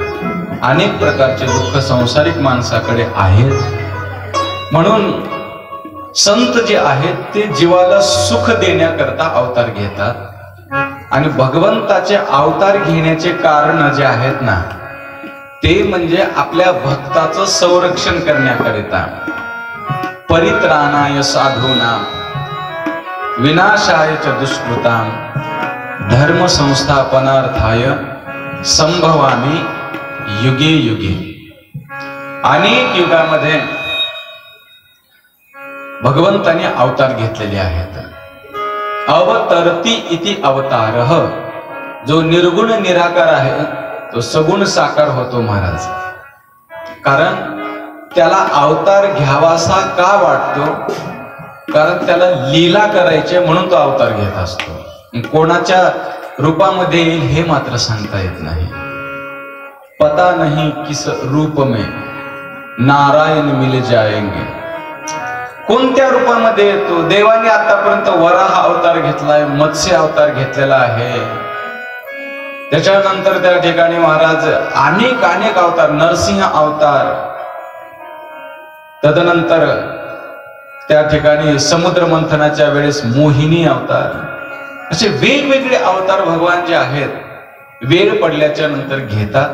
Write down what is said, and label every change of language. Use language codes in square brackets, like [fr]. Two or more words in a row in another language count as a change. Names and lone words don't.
[mr] अनेक प्रकारचे दुःख संसारिक माणसाकडे आहेत, म्हणून संत जे आहेत ते जीवाला सुख देण्याकरता अवतार घेतात. आणि भगवंताचे अवतार घेण्याचे कारण जे आहेत ना, ते म्हणजे आपल्या भक्ताचं संरक्षण करण्याकरिता, [sa] परित्राणाय साधूनां विनाशाय च दुष्कृतां धर्म संस्थापनार्थाय संभवामी युगे युगे. [mr] अनेक युगामध्ये भगवंताने अवतार घेतलेले आहेत. [sa] अवतरती इति अवतारः, [mr] जो निर्गुण निराकार आहे तो सगुण साकार होतो महाराज. कारण त्याला अवतार घ्यावासा का वाटतो? कारण त्याला लीला करायचे म्हणून तो अवतार घेत असतो. कोणाच्या रूपामध्ये येईल हे मात्र सांगता येत नाही. [hi] पता नहीं किस रूप में नारायण मिल जाएंगे. [mr] कोणत्या रूपामध्ये येतो? देवाने आतापर्यंत वराह अवतार घेतलाय, मत्स्य अवतार घेतलेला आहे. त्याच्यानंतर त्या ठिकाणी महाराज अनेक अनेक अवतार, नरसिंह अवतार, तदनंतर त्या ठिकाणी समुद्र मंथनाच्या वेळेस मोहिनी अवतार, असे वेगवेगळे अवतार भगवान जे आहेत वेळ पडल्याच्या नंतर घेतात.